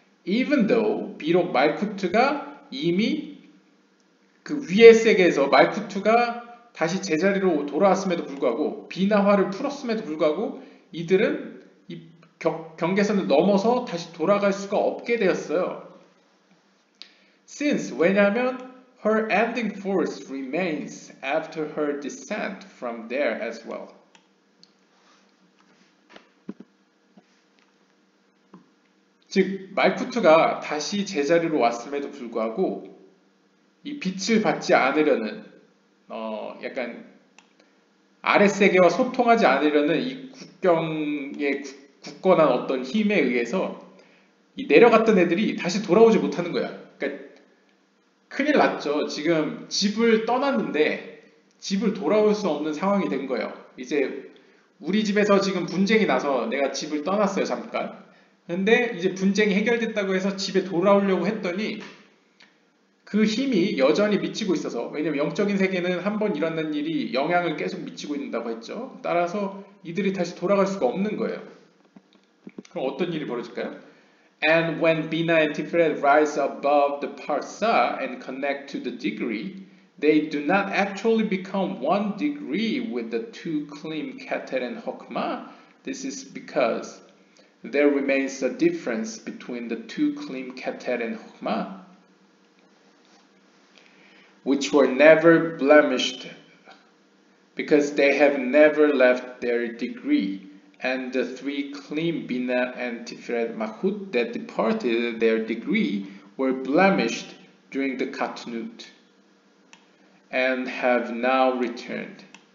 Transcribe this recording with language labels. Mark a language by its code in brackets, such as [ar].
[en] even though [ko] 비록 말쿠트가 이미 그 위의 세계에서 말쿠트가 다시 제자리로 돌아왔음에도 불구하고 비나화를 풀었음에도 불구하고 이들은 이 경계선을 넘어서 다시 돌아갈 수가 없게 되었어요. [en] Since [ko] 왜냐하면 [en] her ending force remains after her descent from there as well. [ko] 즉 말쿠트가 다시 제자리로 왔음에도 불구하고 이 빛을 받지 않으려는 약간 아랫세계와 소통하지 않으려는 이 국경에 굳건한 어떤 힘에 의해서 이 내려갔던 애들이 다시 돌아오지 못하는 거야. 그러니까 큰일 났죠. 지금 집을 떠났는데 집을 돌아올 수 없는 상황이 된 거예요. 이제 우리 집에서 지금 분쟁이 나서 내가 집을 떠났어요. 잠깐. 근데 이제 분쟁이 해결됐다고 해서 집에 돌아오려고 했더니 그 힘이 여전히 미치고 있어서 왜냐면 영적인 세계는 한번 일어난 일이 영향을 계속 미치고 있다고 했죠. 따라서 이들이 다시 돌아갈 수가 없는 거예요. 그럼 어떤 일이 벌어질까요? [en] And when Bina and Tiferet rise above the parsa and connect to the degree, they do not actually become one degree with the two Klim, Keter, and Hokmah. This is because there remains a difference between the two Klim, Keter, and Hokmah, which were never blemished because they have never left their degree, and the three Klim, Bina, and Tiferet Malchut that departed their degree were blemished during the Katnut and have now returned.